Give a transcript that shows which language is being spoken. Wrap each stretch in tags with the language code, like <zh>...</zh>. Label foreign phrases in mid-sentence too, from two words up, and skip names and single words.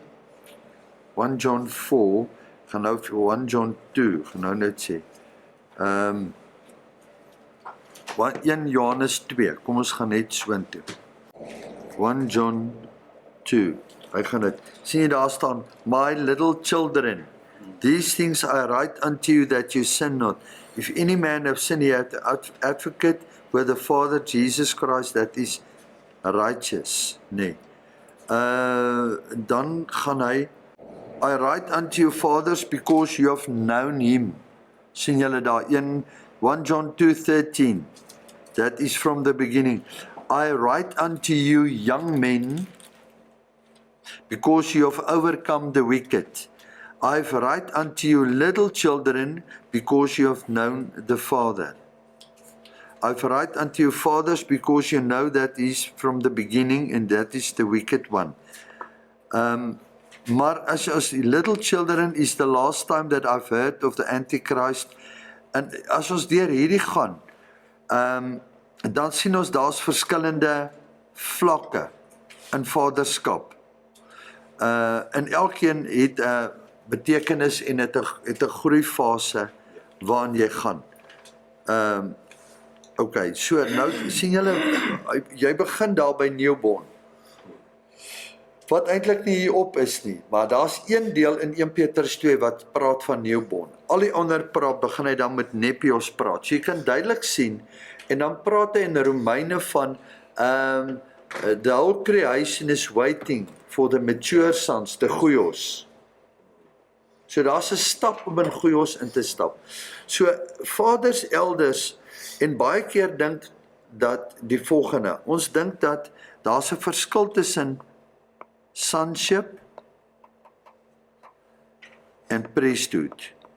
<af>1 John 4, gaan nou vir 1 John 2, gaan nou net sê. 1 Johannes 2, kom ons gaan net soontoe. 1 John 2, hy gaan dit. Sien jy daar staan,</af> <en>my little children, these things I write unto you that you sin not. If any man have sinned, he hath an advocate with the Father, Jesus Christ, that is righteous.</en> <af>Nee. Dan gaan hy,</af> <en>I write unto you fathers because you have known him.</en> <af>Sien julle daar 1 John 2:13.</af> <en>That is from the beginning. I write unto you young men because you have overcome the wicked. I write unto you little children because you have known the Father. I write unto you fathers because you know that he is from the beginning and that is the wicked one.</en> <af>Maar as</af> <en>little children is the last time that I've heard of the Antichrist.</en> <af>En as ons deur hierdie gaan, dan sien ons daar's verskillende vlakke in vaderskap. En elkeen het 'n betekenis en het 'n groeifase waarin jy gaan. Okay, so nou sien julle, jy begin daar by newborn. Wat eintlik nie hierop is nie, maar daar's een deel in 1 Petrus 2 wat praat van newborn. Al die ander begin hy dan met nepios praat. So jy kan duidelik sien, en dan praat hy in Romeine van,</af> <en>the whole creation is waiting for the mature sons, the Goeios.</en> <af>So daar's 'n stap om in Goeios in te stap. So vaders, elders, en baie keer dink dat die volgende, ons dink dat daar's 'n verskil tussen sonship en priesthood.</af>